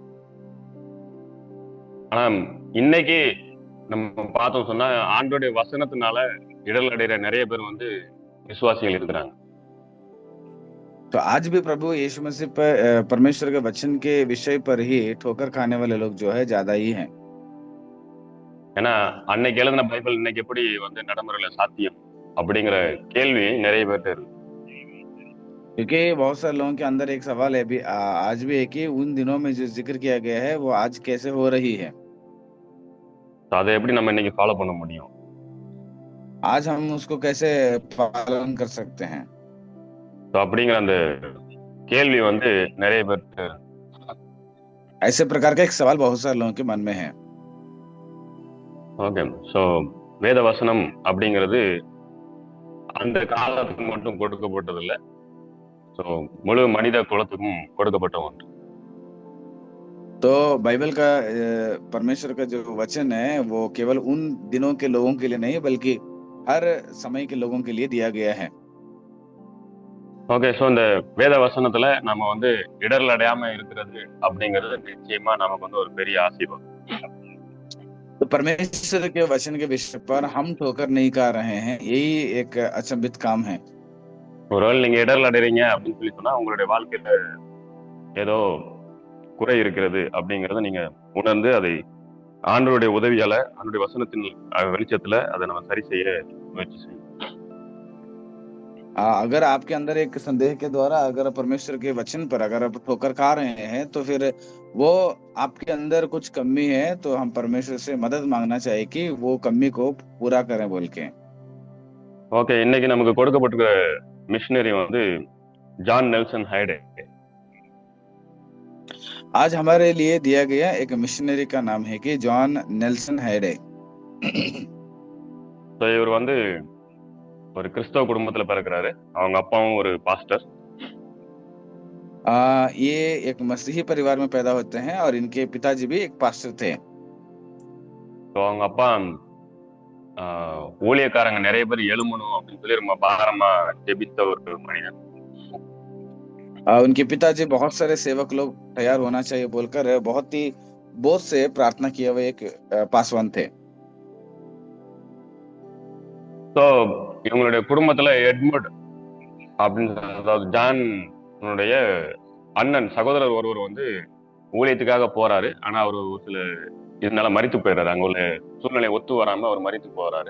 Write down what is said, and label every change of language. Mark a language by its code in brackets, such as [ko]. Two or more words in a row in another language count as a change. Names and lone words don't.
[ta] ஆனா இன்னைக்கு நம்ம பார்த்தோம் சொன்னா ஆண்டோடைய வசனத்தினால இடல் அடைகிற நிறைய பேர் வந்து விசுவாசிகள் இருக்கிறாங்க. [hi] तो आज भी प्रभु यीशु मसीह पर परमेश्वर के वचन के विषय पर ही ठोकर खाने वाले लोग जो है ज्यादा ही हैं। [ta] ஏன்னா அன்னைக்கு எழுதின பைபிள் இன்னைக்கு எப்படி வந்து நடைமுறையில சாத்தியம் அப்படிங்கிற கேள்வி நிறைய பேர்ட்ட இருக்கு. [hi] क्योंकि बहुत सारे लोगों के अंदर एक सवाल है भी आज भी है कि उन दिनों में जो जिक्र किया गया है वो आज कैसे हो रही है, [ta] அதை எப்படி நம்ம இன்னைக்கு ஃபாலோ பண்ண முடியும், [hi] आज हम उसको कैसे पालन कर सकते हैं। [ta] அப்படிங்கிற அந்த கேள்வி வந்து நிறைய பேர்ட்ட [hi] ऐसे प्रकार का एक सवाल बहुत सारे लोगों के मन में है। [ta] ஓகே, ஸோ வேத வசனம் அப்படிங்கிறது அந்த காலத்துக்கு மட்டும் கொடுக்கப்பட்டதில்லை, ஸோ முழு மனித குலத்துக்கும் கொடுக்கப்பட்ட ஒன்று. [hi] तो बाइबल का परमेश्वर का जो वचन है वो केवल उन दिनों के लोगों के लिए नहीं बल्कि हर समय के लोगों के लिए दिया गया है। [ta] ஓகே, ஸோ இந்த வேத வசனத்துல நம்ம வந்து இடர்ல அடையாம இருக்கிறது அப்படிங்கிறது நிச்சயமா நமக்கு வந்து ஒரு பெரிய ஆசீர்வாதம். [hi] तो परमेश्वर के वचन के विषय पर हम ठोकर नहीं खा रहे हैं, यही एक अचंभित काम है। [ta] ஒருவேளை நீங்க இடர்ல அடைறீங்க அப்படின்னு சொல்லி சொன்னா உங்களுடைய வாழ்க்கையில ஏதோ குறை இருக்கிறது அப்படிங்கறத நீங்க உணர்ந்து அதை ஆண்டவருடைய உதவியால ஆண்டவருடைய வசனத்தின் வெளிச்சத்துல அதை நம்ம சரி செய்ய முயற்சி செய்யணும். [hi] अगर आपके अंदर एक संदेह के द्वारा अगर परमेश्वर के वचन पर अगर आप ठोकर खा रहे हैं तो फिर वो आपके अंदर कुछ कमी है, तो हम परमेश्वर से मदद मांगना चाहिए कि वो कमी को पूरा करें बोल के। [ta] ஓகே, இன்னைக்கு நமக்கு கொடுக்கப்பட்டிருக்கிற மிஷனரி வந்து ஜான் நெல்சன் ஹைடே. [hi] आज हमारे लिए दिया गया एक मिशनरी का नाम है कि जॉन नेल्सन हेडे। [ta] ஸோ இவர் வந்து ஒரு கிறிஸ்தவ குடும்பத்துல பிறக்கிறாரு. அவங்க அப்பாவும் ஒரு பாஸ்டர். [hi] ये एक मसीही परिवार में पैदा होते हैं और इनके पिताजी भी एक पास्टर थे। [ta] ஸோ அவங்க அப்பா ஊழியக்காரங்க நிறைய பேர் எழுமணும் அப்படின்னு சொல்லி ரொம்ப பாரமா ஜெபித்த ஒரு மனிதன். [hi] उनके पिताजी बहुत सारे सेवक लोग तैयार होना चाहिए बोलकर बहुत ही बोझ से प्रार्थना किए हुए एक पासवान थे। [ta] ஸோ இவங்களுடைய குடும்பத்துல எட்மண்ட் அப்படின்னு அதாவது ஜான் அண்ணன் சகோதரர் ஒருவர் வந்து ஊழியத்துக்காக போறாரு. ஆனா அவர் ஒரு சில இதனால மரித்து போயிடுறாரு. அங்க உள்ள சூழ்நிலை ஒத்து வராம அவர் மரித்து போறாரு.